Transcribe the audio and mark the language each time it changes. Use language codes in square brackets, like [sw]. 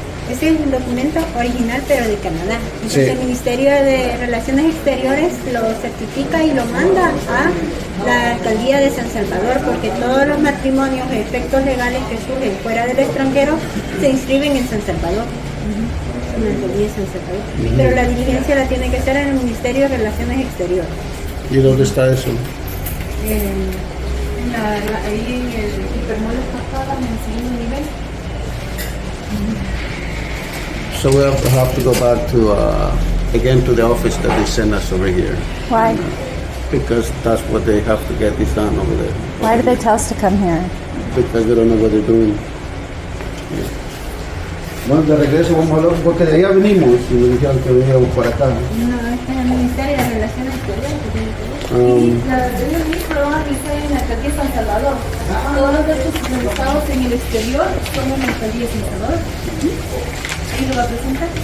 [es] Ese es un documento original pero de Canadá. Entonces el Ministerio de Relaciones Exteriores lo certifica y lo manda a la alcaldía de San Salvador, porque todos los matrimonios de efectos legales que surgen fuera del extranjero se inscriben en San Salvador. En la alcaldía de San Salvador. Pero la diligencia la tiene que hacer en el Ministerio de Relaciones Exteriores. ¿Y dónde está eso? Ahí en el hipermolo Pasada, en el segundo nivel. [en] So we have to go back to again to the office that they sent us over here. Why? Because that's what they have to get this done over there. Why did they tell us to come here? Because they don't know what they're doing. [es] Bueno, de regreso vamos a hablar porque de allá venimos y me dijeron que veníamos por acá. No, este es el Ministerio de Relaciones Exteriores que tiene que ver. Y ellos mismos lo van a realizar en la alcaldía de San Salvador. Todos los datos realizados en el exterior son en la alcaldía de San Salvador. ¿Y lo va a presentar?